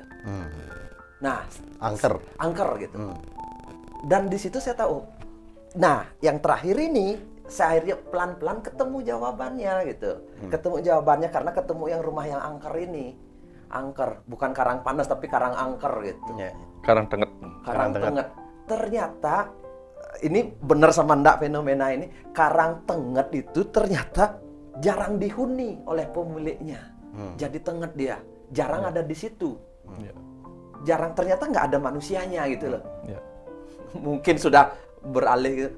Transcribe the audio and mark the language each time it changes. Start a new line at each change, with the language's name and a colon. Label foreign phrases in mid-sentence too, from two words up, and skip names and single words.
Indonesian: Nah, angker gitu. Dan di situ saya tahu. Nah, yang terakhir ini saya akhirnya pelan-pelan ketemu jawabannya gitu. Ketemu jawabannya karena ketemu yang rumah yang angker ini. Angker, bukan karang panas tapi karang angker gitu. Karang tenget. Karang tenget. Ternyata ini benar sama ndak fenomena ini, karang tenget itu ternyata jarang dihuni oleh pemiliknya. Jadi tenget dia, jarang ada di situ. Jarang, ternyata nggak ada manusianya gitu loh. Mungkin sudah beralih gitu.